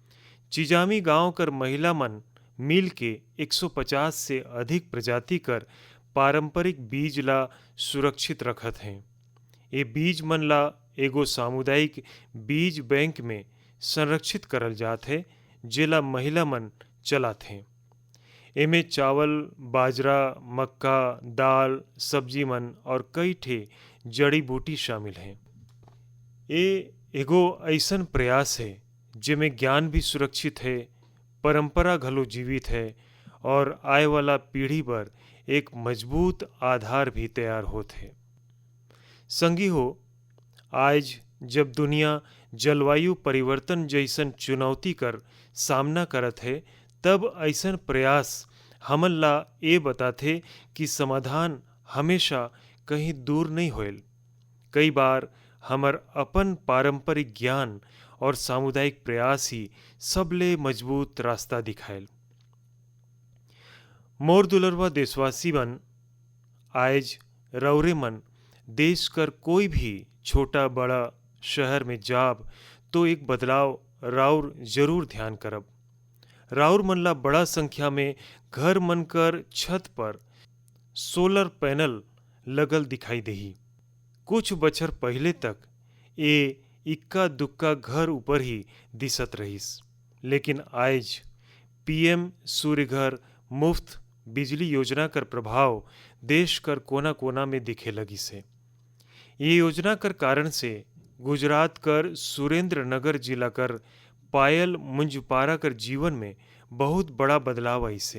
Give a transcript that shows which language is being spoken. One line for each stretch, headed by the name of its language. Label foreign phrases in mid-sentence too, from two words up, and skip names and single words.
Sadri: चिजामी गांव कर महिला मन मिल के 150 से अधिक प्रजाति कर पारंपरिक बीज ला सुरक्षित रखत हैं। ये बीज मन ला एगो सामुदायिक बीज बैंक में संरक्षित करल जात है, जेला महिला मन चलात हैं। एमे चावल, बाजरा, मक्का, दाल, सब्जी मन और कई ठे जड़ी बूटी शामिल हैं। ये एगो ऐसन प्रयास है जेमें ज्ञान भी सुरक्षित है, परंपरा घलो जीवित है और आए वाला पीढ़ी पर एक मजबूत आधार भी तैयार होत है। संगी हो, आज जब दुनिया जलवायु परिवर्तन जैसन चुनौती कर सामना करत है, तब ऐसन प्रयास हमन ला ये बताथे कि समाधान हमेशा कहीं दूर नहीं होयल। कई बार हमर अपन पारंपरिक ज्ञान और सामुदायिक प्रयास ही सबले मजबूत रास्ता दिखायल। मोर दुलरवा देशवासी मन, आज रौरे मन देश कर कोई भी छोटा बड़ा शहर में जाब तो एक बदलाव राउर जरूर ध्यान करब। राउर मन ला बड़ा संख्या में घर मन कर छत पर सोलर पैनल लगल दिखाई देही। कुछ बछर पहले तक ये इक्का दुक्का घर ऊपर ही दिसत रहीस, लेकिन आज पीएम सूर्य घर मुफ्त बिजली योजना कर प्रभाव देश कर कोना कोना में दिखे लगी से। ये योजना कर कारण से गुजरात कर सुरेंद्र नगर जिला कर पायल मुंजपारा कर जीवन में बहुत बड़ा बदलाव आई से।